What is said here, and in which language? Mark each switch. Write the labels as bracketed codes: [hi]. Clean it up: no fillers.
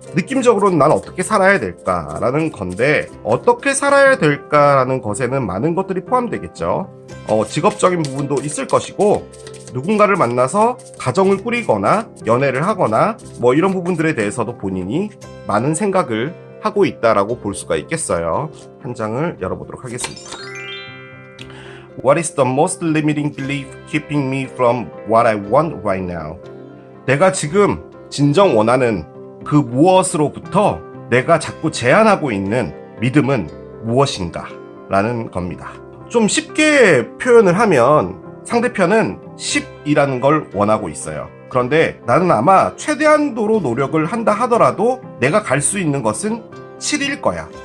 [ko] 느낌적으로는 난 어떻게 살아야 될까라는 건데, 어떻게 살아야 될까라는 것에는 많은 것들이 포함되겠죠. 직업적인 부분도 있을 것이고, 누군가를 만나서 가정을 꾸리거나 연애를 하거나 뭐 이런 부분들에 대해서도 본인이 많은 생각을 하고 있다라고 볼 수가 있겠어요. 한 장을 열어보도록 하겠습니다. [en] What is the most limiting belief keeping me from what I want right now? [ko] 내가 지금 진정 원하는 그 무엇으로부터 내가 자꾸 제한하고 있는 믿음은 무엇인가? 라는 겁니다. 좀 쉽게 표현을 하면 상대편은 10이라는 걸 원하고 있어요. 그런데 나는 아마 최대한도로 노력을 한다 하더라도 내가 갈 수 있는 것은 7일 거야.